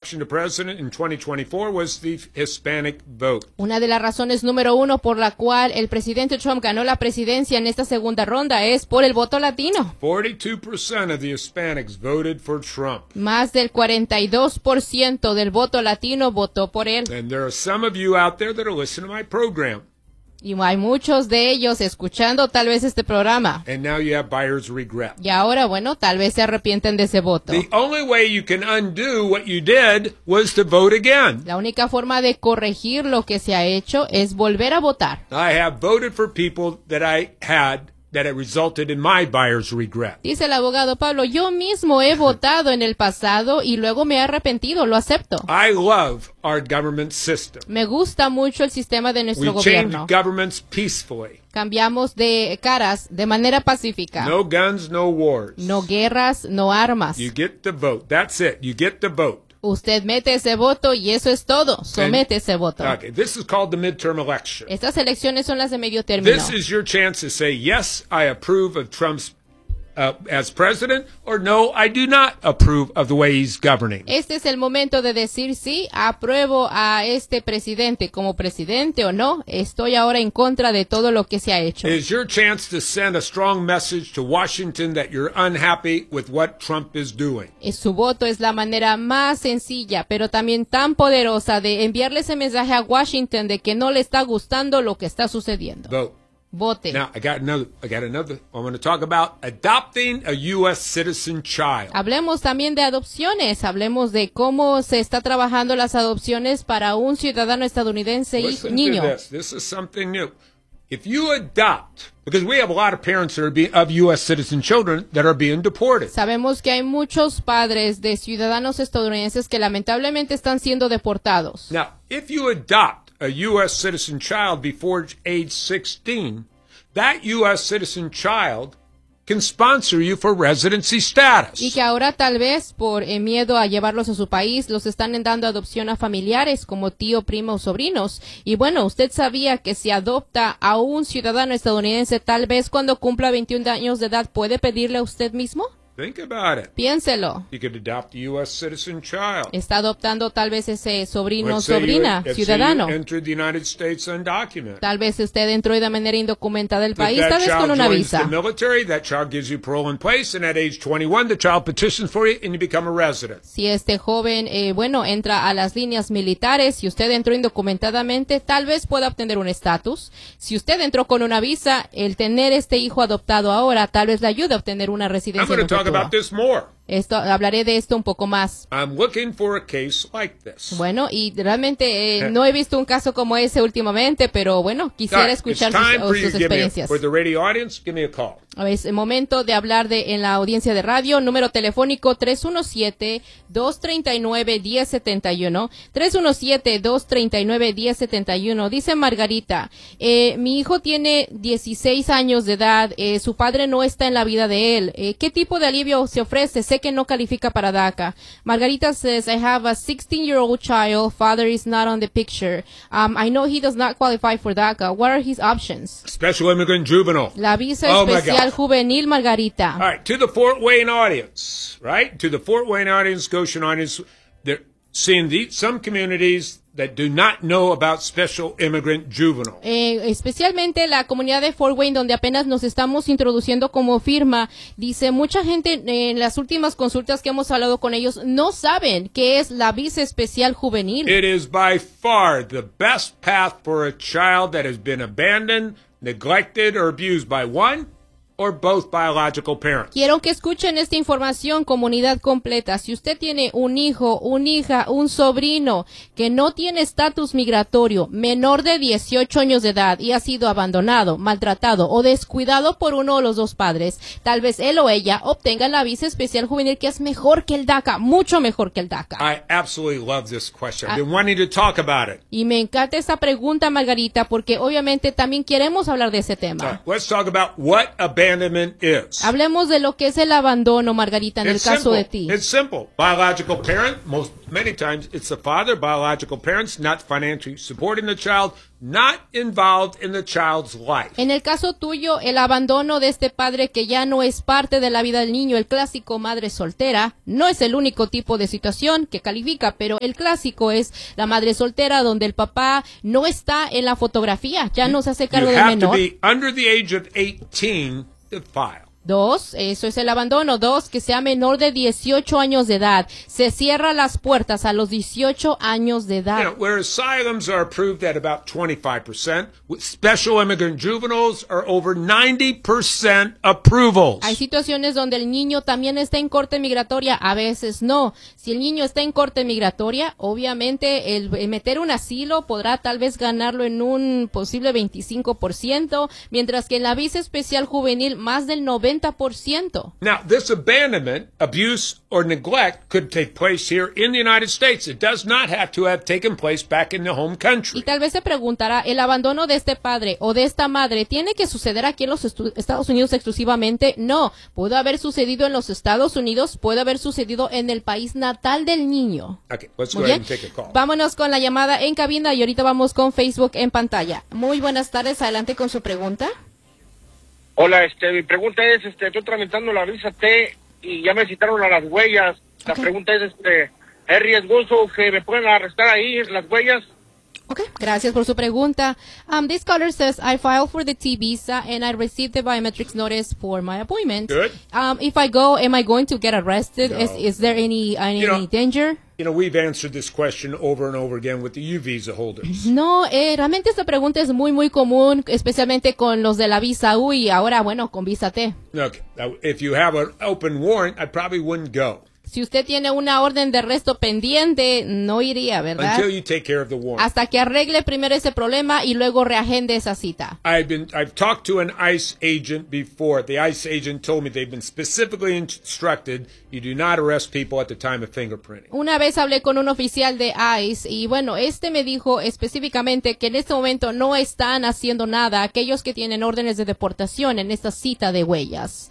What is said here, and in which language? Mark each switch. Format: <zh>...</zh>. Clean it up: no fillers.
<en>election to president in 2024 was the Hispanic vote.</en> <es>Una de las razones número uno por la cual el presidente Trump ganó la presidencia en esta segunda ronda es por el voto latino.</es> <en>42% of the Hispanics voted for Trump.</en> <es>Más del 42% del voto latino votó por él.</es> <en>And there are some of you out there that are listening to my program.</en> <es>Y hay muchos de ellos escuchando tal vez este programa.</es> <en>And now you have buyer's regret.</en> <es>Y ahora, bueno, tal vez se arrepienten de ese voto.</es> <en>The only way you can undo what you did was to vote again.</en> <es>La única forma de corregir lo que se ha hecho es volver a votar.</es> <en>I have voted for people that I had that it resulted in my buyer's regret.</en> <es>Dice el abogado Pablo, yo mismo he votado en el pasado y luego me he arrepentido, lo acepto.</es> <en>I love our government system.</en> <es>Me gusta mucho el sistema de nuestro gobierno.</es> <en>We changed governments peacefully.</en> <es>Cambiamos de caras de manera pacífica.</es> <en>No guns, no wars.</en> <es>No guerras, no armas.</es> <en>You get the vote. That's it. You get the vote.</en> <es>Usted mete ese voto y eso es todo. Somete ese voto.</es> <en>Okay, this is called the midterm election.</en> <es>Estas elecciones son las de medio término.</es> <en>This is your chance to say yes, I approve of Trump's as president, or no, I do not approve of the way he's governing.</en> <es>Este es el momento de decir sí, apruebo a este presidente como presidente o no. Estoy ahora en contra de todo lo que se ha hecho.</es> <en>It is your chance to send a strong message to Washington that you're unhappy with what Trump is doing.</en> <es>Su voto es la manera más sencilla, pero también tan poderosa de enviarle ese mensaje a Washington de que no le está gustando lo que está sucediendo.</es> <en>Vote.</en> <es>Vote.</es> <en>Now, I got another. I want to talk about adopting a U.S. citizen child.</en> <es>Hablemos también de adopciones. Hablemos de cómo se está trabajando las adopciones para un ciudadano estadounidense y niño.</es> <en>Listen to this. This is something new. If you adopt, because we have a lot of parents that are of U.S. citizen children that are being deported.</en> <es>Sabemos que hay muchos padres de ciudadanos estadounidenses que lamentablemente están siendo deportados.</es> <en>Now, if you adopt a U.S. citizen child before age 16, that U.S. citizen child can sponsor you for residency status.</en> <es>Y que ahora tal vez por miedo a llevarlos a su país, los están dando adopción a familiares como tío, primo o sobrinos. Y bueno, usted sabía que si adopta a un ciudadano estadounidense, tal vez cuando cumpla 21 años de edad, ¿puede pedirle a usted mismo?</es> <en>Think about it.</en> <es>Piénselo.</es> <en>You could adopt a U.S. citizen child.</en> <es>Está adoptando tal vez ese sobrino o sobrina, ciudadano.</es> <en>Let's say you entered the United States undocumented.</en> <es>Tal vez usted entró de manera indocumentada el país, tal vez con una visa.</es> <en>If that child joins the military, that child gives you parole in place, and at age 21, the child petitions for you, and you become a resident.</en> <es>Si este joven, entra a las líneas militares, y usted entró indocumentadamente, tal vez pueda obtener un estatus. Si usted entró con una visa, el tener este hijo adoptado ahora, tal vez le ayude a obtener una residencia.</es> <en>About this more.</en> <es>Esto, hablaré de esto un poco más.</es> <en>I'm looking for a case like this.</en> <es>Bueno, y realmente no he visto un caso como ese últimamente, pero bueno, quisiera escuchar sus experiencias.</es> <en>For the radio audience, give me a call.</en> <es>Es momento de hablar en la audiencia de radio. Número telefónico 317-239-1071. 317-239-1071. Dice Margarita, mi hijo tiene 16 años de edad. Su padre no está en la vida de él. ¿Qué tipo de alivio se ofrece? Sé que no califica para DACA.</es> <en>Margarita says, I have a 16-year-old child. Father is not on the picture. I know he does not qualify for DACA. What are his options? Special immigrant juvenile.</en> <es>La visa especial juvenil, Margarita.</es> <en>All right, to the Fort Wayne audience, right? To the Fort Wayne audience, Goshen audience, they're seeing some communities that do not know about special immigrant juvenile.</en> <es>Especialmente la comunidad de Fort Wayne, donde apenas nos estamos introduciendo como firma, dice mucha gente en las últimas consultas que hemos hablado con ellos no saben qué es la visa especial juvenil.</es> <en>It is by far the best path for a child that has been abandoned, neglected, or abused by one or both biological parents.</en> <es>Quiero que escuchen esta información, comunidad completa. Si usted tiene un hijo, una hija, un sobrino que no tiene estatus migratorio, menor de 18 años de edad y ha sido abandonado, maltratado o descuidado por uno de los dos padres, tal vez él o ella obtenga la visa especial juvenil que es mejor que el DACA, mucho mejor que el DACA.</es> <en>I absolutely love this question. I've been wanting to talk about it.</en> <es>Y me encanta esa pregunta, Margarita, porque obviamente también queremos hablar de ese tema.</es> <en>Right, let's talk about what abandonment is.</en> <es>Hablemos de lo que es el abandono, Margarita, en</es> <en>it's</en> <es>el caso</es> <en>simple.</en> <es>De ti.</es> <en>It's simple. Biological parent, many times it's the father, biological parents, not financially supporting the child, not involved in the child's life.</en> <es>En el caso tuyo, el abandono de este padre que ya no es parte de la vida del niño, el clásico madre soltera, no es el único tipo de situación que califica, pero el clásico es la madre soltera donde el papá no está en la fotografía, ya no se hace cargo del menor.</es> <en>You have to be under the age of 18 to file.</en> <es>Dos, eso es el abandono. Dos, que sea menor de 18 años de edad. Se cierra las puertas a los 18 años de edad.</es> <en>You know, where asylums are approved at about 25%, special immigrant juveniles are over 90% approvals.</en> <es>Hay situaciones donde el niño también está en corte migratoria. A veces no. Si el niño está en corte migratoria, obviamente el meter un asilo podrá tal vez ganarlo en un posible 25%, mientras que en la visa especial juvenil, más del 90%.</es> <en>Now, this abandonment, abuse, or neglect could take place here in the United States. It does not have to have taken place back in the home country.</en> <es>Y tal vez se preguntará, ¿el abandono de este padre o de esta madre tiene que suceder aquí en los Estados Unidos exclusivamente? No. Pudo haber sucedido en los Estados Unidos, puede haber sucedido en el país natal del niño.</es> <en>Okay, let's go ahead and take a call.</en> <es>Vámonos con la llamada en cabina y ahorita vamos con Facebook en pantalla. Muy buenas tardes, adelante con su pregunta. Hola, mi pregunta es, estoy tramitando la visa T y ya me citaron a las huellas. La okay. pregunta es, ¿es riesgoso que me puedan arrestar ahí las huellas? Okay, gracias por su pregunta.</es> <en>This caller says, I filed for the T visa and I received the biometrics notice for my appointment. Good. If I go, am I going to get arrested? No. Is there any danger? You know, we've answered this question over and over again with the U visa holders.</en> <es>No, realmente esta pregunta es muy, muy común, especialmente con los de la visa U y ahora, bueno, con visa T.</es> <en>Look, if you have an open warrant, I probably wouldn't go.</en> <es>Si usted tiene una orden de arresto pendiente, no iría, ¿verdad?</es> <en>Until you take care of the warrant.</en> <es>Hasta que arregle primero ese problema y luego reagende esa cita.</es> <en>I've talked to an ICE agent before. The ICE agent told me they've been specifically instructed you do not arrest people at the time of fingerprinting.</en> <es>Una vez hablé con un oficial de ICE y bueno, me dijo específicamente que en este momento no están haciendo nada aquellos que tienen órdenes de deportación en esta cita de huellas.</es>